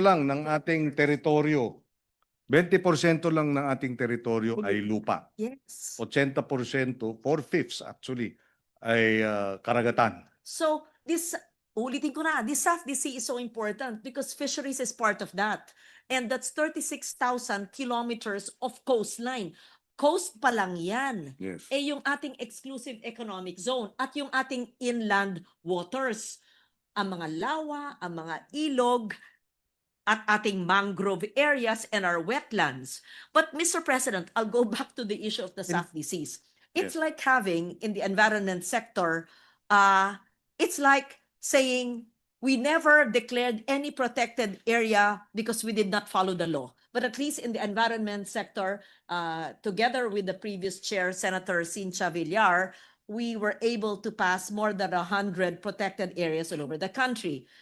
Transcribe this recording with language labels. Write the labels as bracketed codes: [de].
[tl] lang ng ating teritoryo. 20% lang ng ating teritoryo ay lupa. [en] Yes. [tl] 80%, 4/5 actually, ay karagatan. [en] So this, [tl] ulitin ko na, [en] this SAFDC is so important because fisheries is part of that. And that's 36,000 kilometers of coastline. [tl] Coast pa lang yan. [en] Yes. [tl] Eh yung ating exclusive economic zone at yung ating inland waters. Ang mga lawa, ang mga ilog, at ating mangrove areas [en] and our wetlands. But Mr. President, I'll go back to the issue of the SAFDCs. It's Yes. like having in the environment sector, it's like saying we never declared any protected area because we did not follow the law. But at least in the environment sector, together with the previous chair, Senator Cynthia Villar, we were able to pass more than 100 protected areas all over the country.